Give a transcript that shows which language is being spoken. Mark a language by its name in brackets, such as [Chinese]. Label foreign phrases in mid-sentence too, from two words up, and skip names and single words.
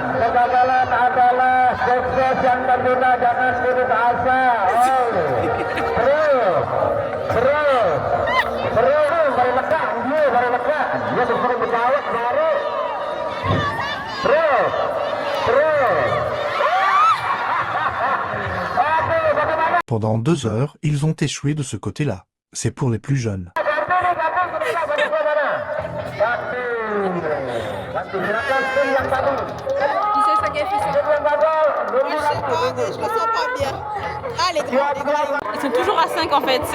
[Indonesian] kegagalan adalah sukses yang tertunda, jangan putus asa. Terus, baru lekat, dia disuruh berjawab baru. Terus. [French] Pendant 2 heures, ils ont échoué de ce côté-là. C'est pour les plus jeunes. Ils sont toujours à 5 en fait.